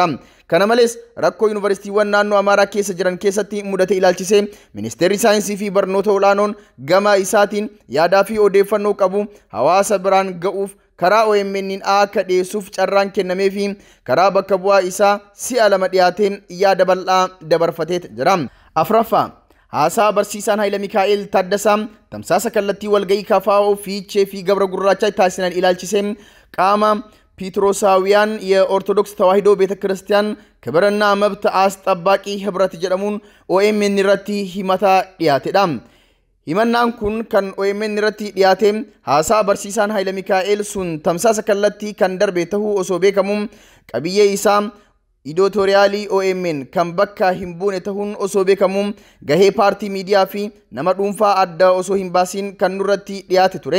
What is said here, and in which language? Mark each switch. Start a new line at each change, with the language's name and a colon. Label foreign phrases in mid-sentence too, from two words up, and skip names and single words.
Oromo: Kana malees rakkoo yuunivarsiitiiwwan naannoo Amaaraa keessa jiran keessatti mudate ilaalchisee ministeerri saayinsii fi barnoota olaanoon gama isaatiin yaadaa fi odeeffannoo qabu hawaasa biraan ga'uuf karaa OMN'n akka dhiyeessuuf carraan kennamee fi karaa bakka bu'aa isaa si'a lama dhiyaatee yaada bal'aa dabarfateet jira. Afraffaa haasaa barsiisaan Haayila Mikaa'el Taaddasaa tamsaasa kallattii walga'ii KFO Fiichee fi Gabra Gurraachaa taasisan ilaalchisee qaama ፒትሮሳውያን
Amharic: የኦርቶዶክስ ተዋሕዶ ቤተክርስቲያን ክብርና መብት አስጠባቂ ህብረት
Oromo: jedhamuun OMN irratti himata dhiyaateeda himanaan kun kan OMN irratti dhiyaate haasaa barsiisaan Haayila Mikaa'el sun tamsaasa kallattii kan darbe ta'uu osoo beekamu qabiyyee isaa editoriaalii OMN kan bakka hin buune ta'uun osoo beekamu gahee paartii miidiyaa fi nama dhuunfaa adda osoo hin baasin kan nurratti dhiyaate ture.